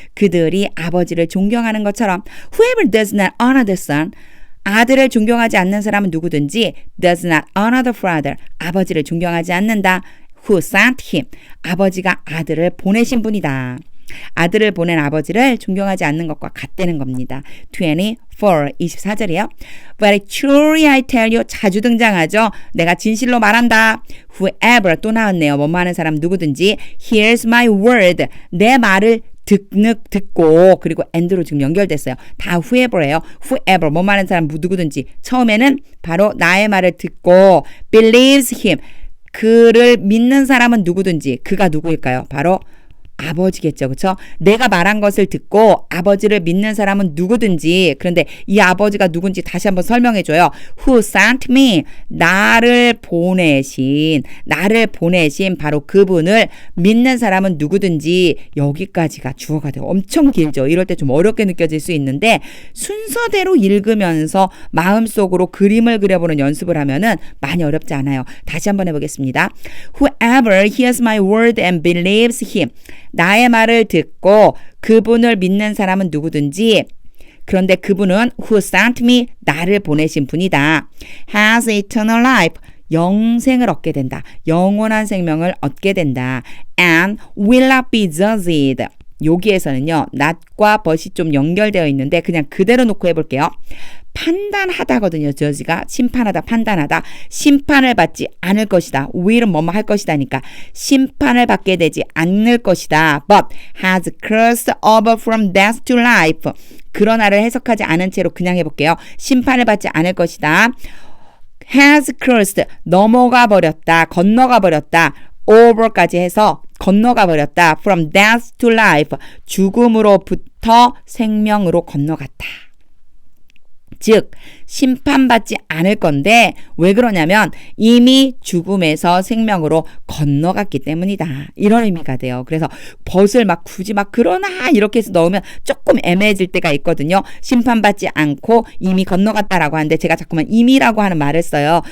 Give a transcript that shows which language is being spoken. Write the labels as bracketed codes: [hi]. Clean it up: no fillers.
[ko] 그들이 아버지를 존경하는 것처럼. [en] Whoever does not honor the Son. [ko] 아들을 존경하지 않는 사람은 누구든지 [en] does not honor the Father. [ko] 아버지를 존경하지 않는다. [en] Who sent him. [ko] 아버지가 아들을 보내신 분이다. 아들을 보낸 아버지를 존경하지 않는 것과 같다는 겁니다. 24절이에요. [en] Very truly I tell you, [ko] 자주 등장하죠. 내가 진실로 말한다. Whoever, 또 나왔네요. 뭐뭐 하는 사람 누구든지 [en] hears my word, [ko] 내 말을 듣고, 그리고 and로 지금 연결됐어요. 다 whoever예요. whoever, 뭐뭐 하는 사람 누구든지. 처음에는 바로 나의 말을 듣고 [en] believes him, [ko] 그를 믿는 사람은 누구든지. 그가 누구일까요? 바로 아버지겠죠. 그렇죠? 내가 말한 것을 듣고 아버지를 믿는 사람은 누구든지. 그런데 이 아버지가 누군지 다시 한번 설명해 줘요. [en] Who sent me, [ko] 나를 보내신 바로 그분을 믿는 사람은 누구든지. 여기까지가 주어가 돼요. 엄청 길죠. 이럴 때 좀 어렵게 느껴질 수 있는데 순서대로 읽으면서 마음속으로 그림을 그려보는 연습을 하면은 많이 어렵지 않아요. 다시 한번 해보겠습니다. [en] Whoever hears my word and believes him, [ko] 나의 말을 듣고 그분을 믿는 사람은 누구든지. 그런데 그분은 [en] who sent me, [ko] 나를 보내신 분이다. [en] has eternal life, [ko] 영생을 얻게 된다. 영원한 생명을 얻게 된다. [en] And will not be judged. [ko] 여기에서는요. not과 but이 좀 연결되어 있는데 그냥 그대로 놓고 해볼게요. 판단하다거든요. judge가 심판하다, 판단하다. 심판을 받지 않을 것이다. will은 뭐뭐 할 것이다니까. 심판을 받게 되지 않을 것이다. [en] But has crossed over from death to life. [ko] 그러나를 해석하지 않은 채로 그냥 해볼게요. 심판을 받지 않을 것이다. [en] has crossed [ko] 넘어가 버렸다. 건너가 버렸다. over까지 해서 건너가 버렸다. [en] from death to life [ko] 죽음으로부터 생명으로 건너갔다. 즉 심판받지 않을 건데 왜 그러냐면 이미 죽음에서 생명으로 건너갔기 때문이다. 이런 의미가 돼요. 그래서 벗을 막 굳이 막 그러나 이렇게 해서 넣으면 조금 애매해질 때가 있거든요. 심판받지 않고 이미 건너갔다라고 하는데 제가 자꾸만 이미라고 하는 말을 써요.